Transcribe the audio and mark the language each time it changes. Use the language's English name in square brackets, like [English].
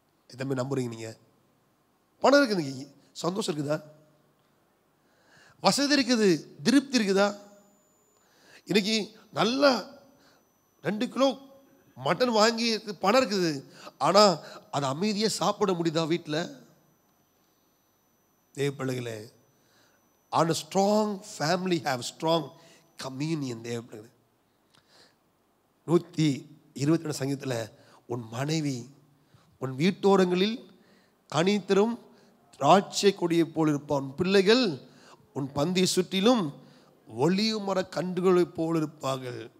[Tamil] எத்தனை பேர் நம்புறீங்க நீங்கள்? பணம் இருக்குது, சந்தோஷம் இருக்குதா? வசதி இருக்குது, திருப்தி இருக்குதா? இன்னைக்கு நல்லா 2 கிலோ மட்டன் வாங்கி பணம் இருக்குது, ஆனால் அதை அமைதியாக சாப்பிட முடியுதா வீட்டில்? தேவ பிள்ளைகளே, [English] on a strong family have strong communion. [Tamil] தேவ பிள்ளைகளே, 122 சங்கீதத்தில் உன் மனைவி உன் வீட்டோரங்களில் கனித்தரும் திராட்சை கொடியை போல் இருப்பான், உன் பிள்ளைகள் உன் பந்தி சுற்றிலும் ஒளிவு மர கன்றுகளை போல் இருப்பார்கள்.